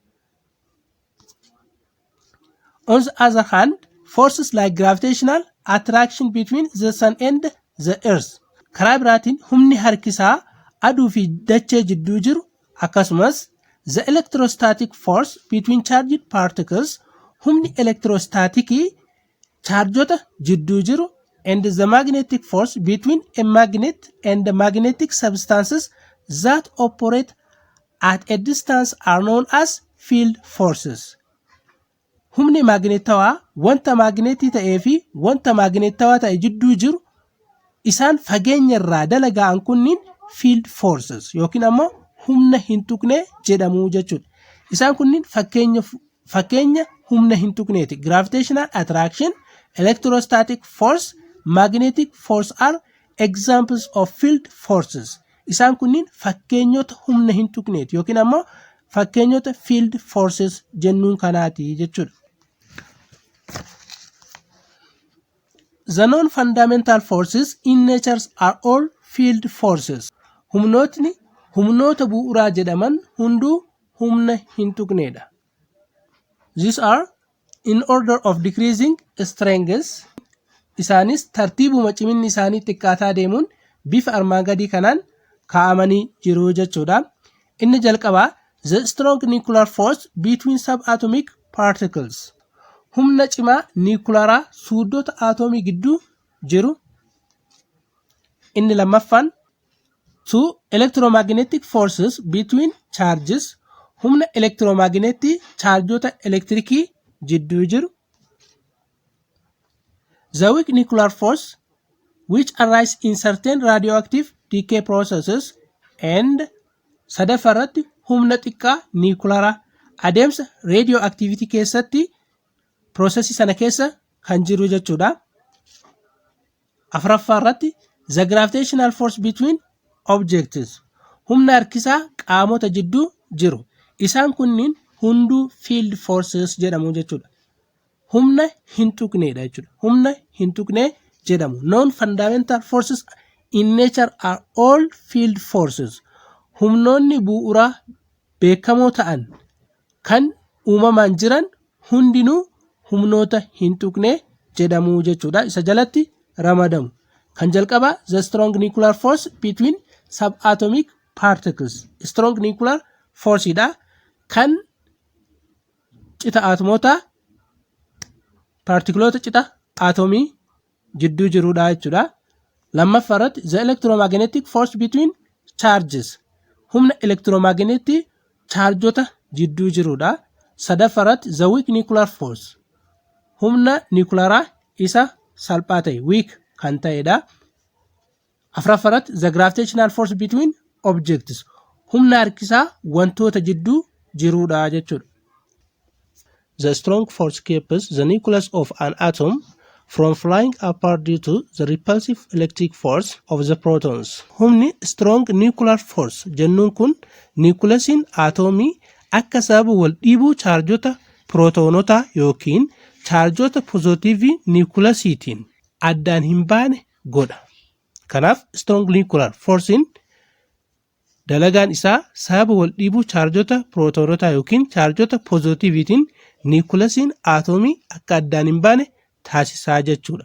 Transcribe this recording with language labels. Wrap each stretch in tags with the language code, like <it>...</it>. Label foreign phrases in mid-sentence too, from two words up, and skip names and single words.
<en>On the other hand, forces like gravitational attraction between the sun and the earth.</en> <om>Karaa biraatiin humni harkisaa aduu fi dachee jidduu jiru akkasumas</om> <en>the electrostatic force between charged particles</en> <om>humni elektiroostaatiikii chaarjota jidduu jiru</om> <en>and the magnetic force between a magnet and the magnetic substances that operate at a distance are known as field forces.</en> <om>Humni magnetawaa wanta magnetii ta'ee fi wanta magnetawaa ta'e jidduu jiru isaan fageenya irraa dalagaan kunniin</om> <en>field forces</en> <om>yookiin ammoo humna hin tuqne jedhamu jechuudha. Isaan kunniin fakkeenya humna hin tuqneeti.</om> <en>Gravitational attraction, electrostatic force, magnetic force are examples of field forces.</en> <om>Isaan kunniin fakkeenyota humna hin tuqneeti yookiin ammoo fakkeenyota</om> <en>field forces</en> <om>jennuun kanaati jechuudha.</om> <en>The non-fundamental forces in nature are all field forces.</en> <om>Humnootni humnoota bu'uuraa jedhaman hunduu humna hin tuqneedha.</om> <en>These are in order of decreasing strength.</en> <om>Isaanis tartiibuma ciminni isaanii xiqqaataa deemuun bifa armaan gadii kanaan kaa'amanii jiru jechuudha. Inni jalqabaa</om> <en>the strong nuclear force between subatomic particles.</en> <om>Humna cimaa niwukilaraa suudota aatomii gidduu jiru. Inni lammaffaan</om> <en>two electromagnetic forces between charges.</en> <om>Humna elektiromagnetii chaarjota elektirikii jidduu jiru.</om> <en>The weak nuclear force which arise in certain radioactive decay processes and</en> <om>sadaffaratti humna xiqqaa niwukilaraa adeemsa radioactivity keessatti processi sana keessa kan jiru jechuudha.</om> <en>Afuraffaarratti the gravitational force between objects.</en> <om>Humna harkisaa qaamota jidduu jiru. Isaan kunniin hunduu</om> <en>field forces</en> <om>jedhamu jechuudha. Humna hin tuqneedha jechuudha. Humna hin tuqnee jedhamu.</om> <en>Non-fundamental forces in nature are all field forces.</en> <om>Humnoonni bu'uuraa beekamoo ta'an kan uumamaan jiran hundinuu humnoota hin tuqnee jedhamu jechuudha. Isa jalatti ramadamu. Kan jalqabaa</om> <en>the strong nuclear force between subatomic particles. Strong nuclear force</en> <om>dha kan cita aatomoota partikiloota cita aatomii jidduu jirudha jechuudha.</om> <en>Lammaffaarratti the electromagnetic force between charges.</en> <om>Humna elektiromagnetii chaarjota jidduu jirudha.</om> <en>Sadaffaarratti the weak nuclear force.</en> <om>Humna niwukilaraa isa salphaa ta'e weak kan ta'edha.</om> <en>Afuraffaarratti the gravitational force between objects.</en> <om>Humna harkisaa wantoota jidduu jirudha jechuudha.</om> <en>The strong force keeps the nucleus of an atom from flying apart due to the repulsive electric force of the protons.</en> <om>Humni</om> <en>strong nuclear force</en> <om>jennuun kun nucleusiin atomii akka sababa wal dhiibuu chaarjota protoonotaa yookiin chaarjota pozitiivii nucleusiitiin addaan hin baane godha. Kanaaf</om> <en>strong nuclear forcein</en> <om>dalagaan isaa sababa wal dhiibuu chaarjota protoonotaa yookiin chaarjota pozitiiviitiin nucleusiin atomii akka addaan hin baane taasisaa jechuudha.</om>